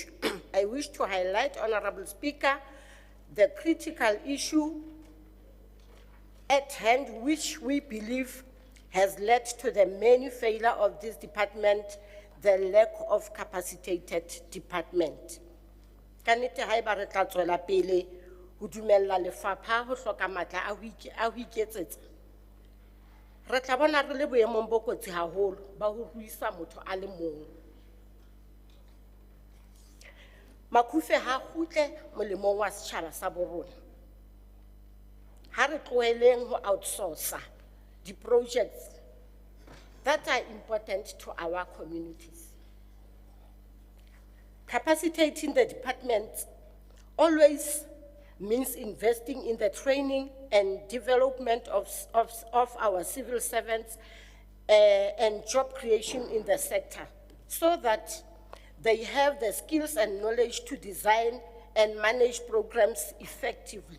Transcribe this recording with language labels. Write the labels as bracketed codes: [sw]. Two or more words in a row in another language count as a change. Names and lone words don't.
[en] I wish to highlight, Honorable Speaker, the critical issue at hand, which we believe has led to the many failure of this department, the lack of capacitated department. [st] Kanete haeba re tla tswela pele ho dumella lefapha ho hloka matla a ho iketsetsa. Re tla bona re le boemong bo kotsi haholo ba ho ruisa motho a le mong. Makufe ha kgutle molemong wa setjhaba sa bo rona. Ha re tloheleng ho outsourca [en] the projects that are important to our communities. Capacitating the department always means investing in the training and development of our civil servants and job creation in the sector, so that they have the skills and knowledge to design and manage programs effectively.